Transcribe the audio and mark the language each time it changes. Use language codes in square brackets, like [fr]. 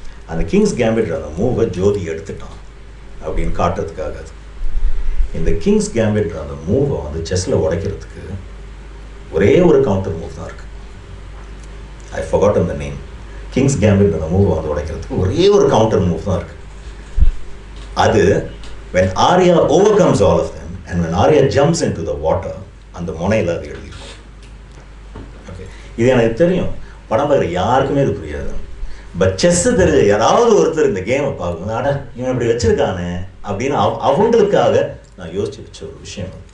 [ta] அந்த Kings gambit அந்த மூவை ஜோதி எடுத்துட்டான் அப்படின்னு காட்டுறதுக்காக. அது இந்த கிங்ஸ் கேம்பிட் அந்த மூவை வந்து செஸ்ஸில் உடைக்கிறதுக்கு ஒரே ஒரு கவுண்டர் மூவ் தான் இருக்குது. [en] I forgotten the name. [ta] Kings gambit அந்த மூவை வந்து உடைக்கிறதுக்கு ஒரே ஒரு கவுண்டர் மூவ் தான் இருக்குது. [en] அது when Arya overcomes all of them and when Arya jumps into the water, [ta] அந்த முனையில் அது எழுதியிருக்கும். ஓகே, இது எனக்கு தெரியும், படம் பார்க்குற யாருக்குமே இது புரியாது. பட் செஸ்ஸு தெரிஞ்ச யாராவது ஒருத்தர் இந்த கேமை பார்க்கணும், ஆனால் இவன் இப்படி வச்சுருக்கானே அப்படின்னு அவங்களுக்காக நான் யோசிச்சு வச்ச ஒரு விஷயம்.